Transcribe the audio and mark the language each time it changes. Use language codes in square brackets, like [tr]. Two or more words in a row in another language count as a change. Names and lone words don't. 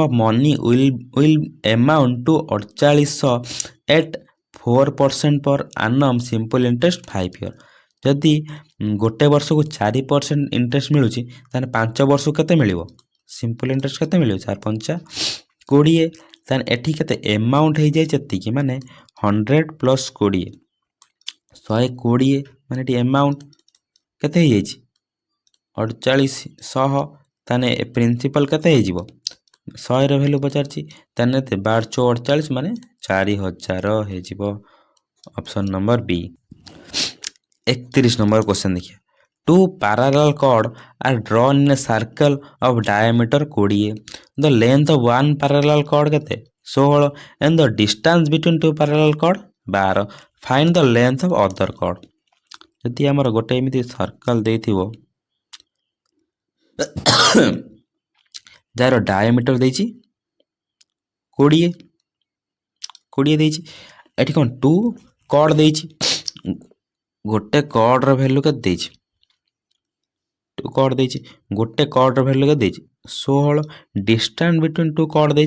[en] of money will amount to 4800 at 4% per annum simple interest 5 year [or] ଯଦି ଗୋଟେ ବର୍ଷକୁ 4% ଇଣ୍ଟରେଷ୍ଟ ମିଳୁଛି ତାହେଲେ 5 ବର୍ଷକୁ କେତେ ମିଳିବ [en] simple interest [or] କେତେ ମିଳିବ 4 5 20 ତାହେଲେ ଏଠି କେତେ ଆମାଉଣ୍ଟ ହେଇଯାଇଛି ଏତିକି ମାନେ 100 ପ୍ଲସ୍ 20 120 ମାନେ ଏଠି ଆମାଉଣ୍ଟ କେତେ ହେଇଯାଇଛି 4800 ତାହେଲେ ପ୍ରିନ୍ସିପାଲ୍ କେତେ ହେଇଯିବ 100ର ଭ୍ୟାଲୁ ପଚାରିଛି ତାହେଲେ 1248 ମାନେ 4000 ହେଇଯିବ [en] option number [or] ବି 31 ନମ୍ବର କ୍ୱେଶ୍ଚନ୍ ଦେଖିବା [en] two parallel chord are drawn in a circle of diameter 20 the length of one parallel chord [or] କେତେ [en] 16 and the distance between two parallel chord 12 find the length of other chord [or] ଯଦି ଆମର ଗୋଟେ ଏମିତି ସର୍କଲ୍ ଦେଇଥିବ ଯାହାର ଡାୟାମିଟର ଦେଇଛି 20 ଦେଇଛି ଏଠି କ'ଣ 2 କର୍ଡ଼ ଦେଇଛି ଗୋଟେ କର୍ଡ଼ର ଭ୍ୟାଲୁ କେତେ ଦେଇଛି 2 କର୍ଡ଼ ଦେଇଛି ଗୋଟେ କର୍ଡ଼ର ଭ୍ୟାଲୁ କେତେ ଦେଇଛି 16 [en] distance between [or] 2 କର୍ଡ଼ ଦେଇଛି